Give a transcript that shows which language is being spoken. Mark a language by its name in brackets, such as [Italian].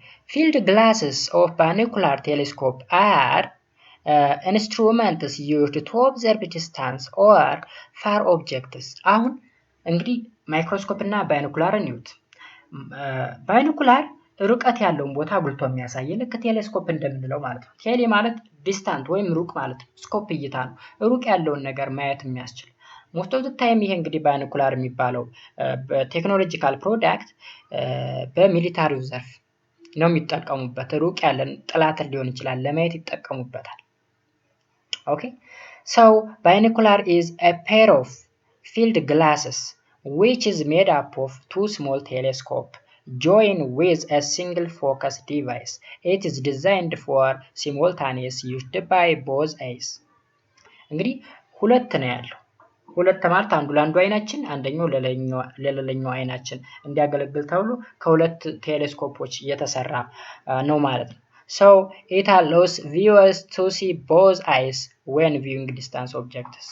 [English] Field glasses of binocular telescope are instruments used to observe distance or far objects. [Amharic] አሁን እንግዲህ ማይክሮስኮፕ እና ባይኖኩላር እንዩት። ባይኖኩላር ርቀት ያለውን ቦታ አጉልቶ የሚያሳይ ልክ ቴሌስኮፕ እንደምንለው ማለት ነው። ቴሌ ማለት ዲስታንት ወይም ሩቅ ማለት ነው። ስኮፕ እይታ ነው፣ ሩቅ ያለውን ነገር ማየት የሚያስችል። [English] ሞስት ኦፍ ዘ ታይም [Amharic] ይሄ እንግዲህ ባይኖኩላር የሚባለው በቴክኖሎጂካል ፕሮዳክት በሚሊታሪው ዘርፍ ነው የሚጠቀሙበት። ሩቅ ያለን ጠላትን ሊሆን ይችላል ለማየት ይጠቀሙበታል። [English] ኦኬ so binocular is a pair of field glasses which is made up of two small telescopes joined with a single focus device. It is designed for simultaneous use by both eyes. [Amharic] እንግዲህ ሁለት ነው ያለው። ሁለት ማለት አንዱ ለአንዱ አይናችን አንደኛው ለሌላኛው አይናችን እንዲያገለግል ተብሎ ከሁለት ቴሌስኮፖች የተሰራ ነው ማለት ነው። [English] So it allows viewers to see both eyes when viewing distance objects.